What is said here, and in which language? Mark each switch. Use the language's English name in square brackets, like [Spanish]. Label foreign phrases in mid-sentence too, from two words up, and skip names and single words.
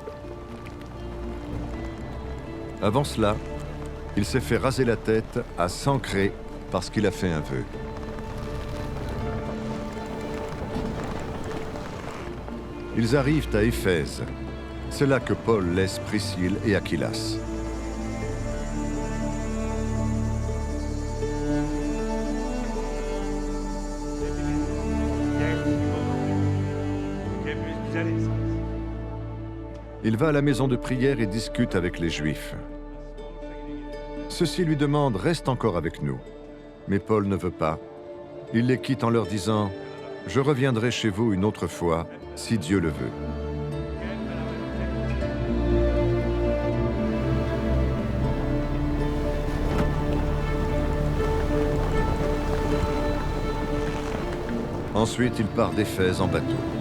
[French] Avant cela, il s'est fait raser la tête à Sancré parce qu'il a fait un vœu. Ils arrivent à Éphèse. C'est là que Paul laisse Priscille et Aquilas. [Turkish] hepimiz güzel insanız. [French] Il va à la maison de prière et discute avec les Juifs. Ceux-ci lui demandent « Reste encore avec nous ». Mais Paul ne veut pas. Il les quitte en leur disant « Je reviendrai chez vous une autre fois, si Dieu le veut ». Ensuite, il part d'Éphèse en bateau.